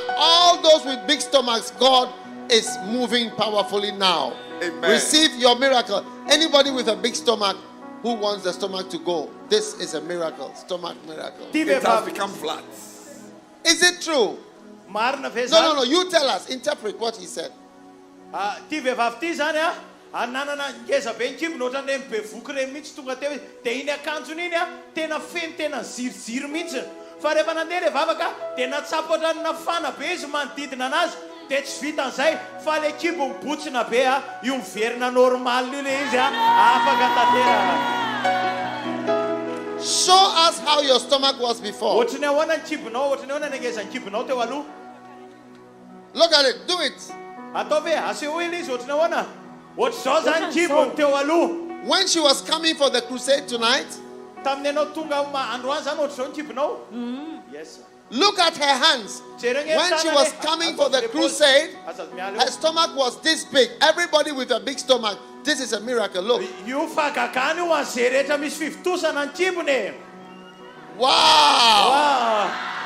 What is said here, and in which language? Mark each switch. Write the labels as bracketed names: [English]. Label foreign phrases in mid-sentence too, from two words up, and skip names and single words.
[English] All those with big stomachs, God is moving powerfully now. Amen. Receive your miracle. Anybody with a big stomach who wants the stomach to go, this is a miracle. Stomach miracle. It has become flat. Is it true? No. You tell us. Interpret what he said. [Malagasy] Ty vehivavy ty zany a, ananana ngeza be nkibony ohatrany hoe mibevoky reny mihitsy tonga teo izy. De iny akanjony iny a, tena feno tena ziriziry mihitsy. Fa rehefa nandeha le vavaka, de natsapa ohatrany nafana be izy manodidina anazy. De tsy vitan'izay, fa le kibo mibotsina be a, io miverina normal io le izy a, afaka tanteraka. [English] Show us how your stomach was before. [Malagasy] Ohatrany ahoana ny kibonao, ohatrany ahoana ny ngeza ny kibonao teo aloha. [English] Look at it. Do it. [Malagasy] Atao ve aseho iny izy ohatrany ahoana? Ohatr'izao zany kibony teo aloha. [English] When she was coming for the crusade tonight, [Malagasy] tamin'ny anao tonga androany zany ohatr'izao ny kibonao. [English] Yes. Look at her hands. When she was coming for the crusade, her stomach was this big. Everybody with a big stomach. This is a miracle. Look. Wow.